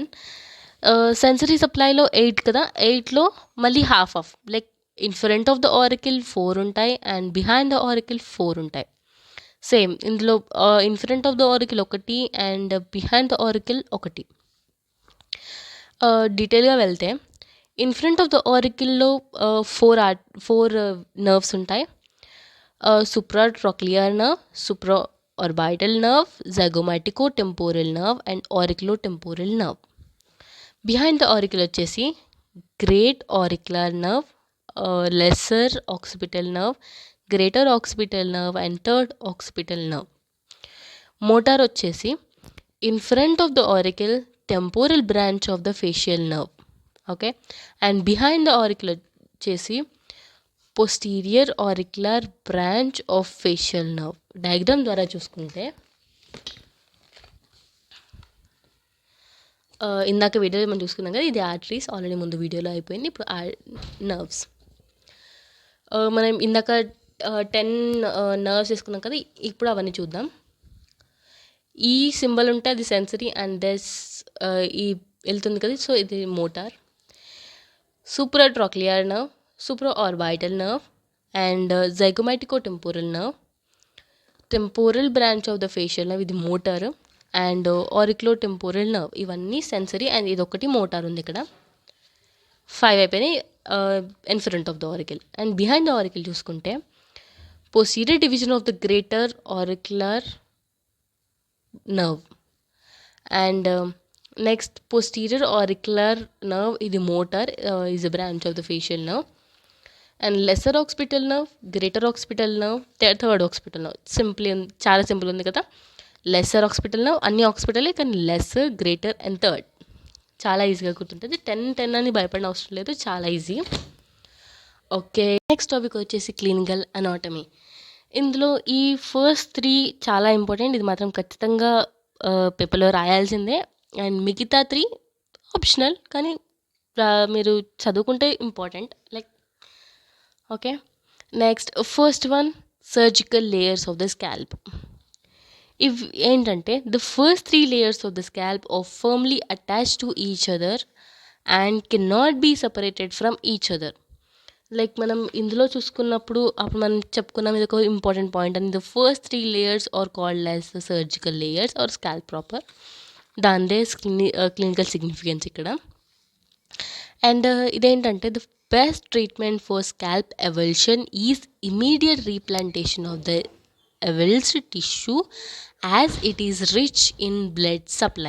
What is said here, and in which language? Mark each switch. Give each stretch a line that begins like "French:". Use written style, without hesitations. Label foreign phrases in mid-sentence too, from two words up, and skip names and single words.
English: sensory supplyలో 8
Telugu: కదా, 8లో మళ్ళీ
English: half like in front of the auricle 4 ఉంటాయి and behind the auricle 4 ఉంటాయి. సేమ్ ఇందులో in front of the auricle 1 and behind the auricle 1. డీటెయిల్గా వెళ్తే in front of the auricleలో 4 nerves ఉంటాయి. supratrochlear nerve, supraorbital nerve, zygomatic-temporal nerve and auriculotemporal nerve. Behind the auricle వచ్చేసి great auricular nerve, lesser occipital nerve, greater occipital nerve and third occipital nerve. Motor వచ్చేసి in front of the auricle temporal branch of the facial nerve. Okay, and behind the auricle వచ్చేసి posterior auricular branch of facial nerve.
Telugu: డయాగ్రామ్ ద్వారా చూసుకుంటే ఇందాక వీడియోలో మనం చూసుకున్నాం కదా, ఇది ఆర్టరీస్, ఆల్రెడీ ముందు వీడియోలో అయిపోయింది. ఇప్పుడు నర్వ్స్ మనం ఇందాక 10 నర్వ్స్ తీసుకున్నాం కదా, ఇప్పుడు అవన్నీ చూద్దాం. ఈ సింబల్ ఉంటే అది సెన్సరీ అండ్ ఈ వెళ్తుంది కదా, సో ఇది మోటార్.
English: supratrochlear nerve, supraorbital nerve and zygomatic-temporal nerve. temporal branch of the facial nerve, ఇది మోటార్. and auriculotemporal nerve, ఇవన్నీ సెన్సరీ. అండ్
Telugu: ఇదొకటి మోటార్ ఉంది ఇక్కడ. 5 అయిపోయినాయి
English: in front of the auricle. and behind the auricle చూసుకుంటే posterior division of the greater auricular nerve. And next, posterior auricular nerve is the motor, is a branch of the facial nerve. And lesser occipital nerve, greater occipital nerve, third occipital nerve. Simply
Telugu: చాలా సింపుల్ ఉంది కదా.
English: లెస్సర్ occipital nerve, అన్ని occipital కానీ lesser, greater and third.
Telugu: చాలా ఈజీగా గుర్తుంటుంది. 10 అని భయపడిన అవసరం లేదు, చాలా ఈజీ.
English: okay, next topic వచ్చేసి clinical anatomy.
Telugu: ఇందులో ఈ ఫస్ట్ 3 చాలా ఇంపార్టెంట్. ఇది మాత్రం ఖచ్చితంగా పేపర్లో రాయాల్సిందే. అండ్ మిగతా 3 ఆప్షనల్, కానీ మీరు చదువుకుంటే ఇంపార్టెంట్.
English: like okay, next first one, surgical layers of the scalp.
Telugu: ఇవి ఏంటంటే
English: the first 3 layers of the scalp are firmly attached to each other and cannot be separated from each other.
Telugu: లైక్ మనం ఇందులో చూసుకున్నప్పుడు అప్పుడు మనం చెప్పుకున్నాం, ఇది ఒక
English: important point
Telugu: అని.
English: the first 3 layers are called as the surgical layers or scalp proper.
Telugu: దానిదే
English: clinical significance
Telugu: ఇక్కడ.
English: అండ్ ఇదేంటంటే the best treatment for scalp avulsion is immediate replantation of the avulsed tissue as it is rich in blood supply.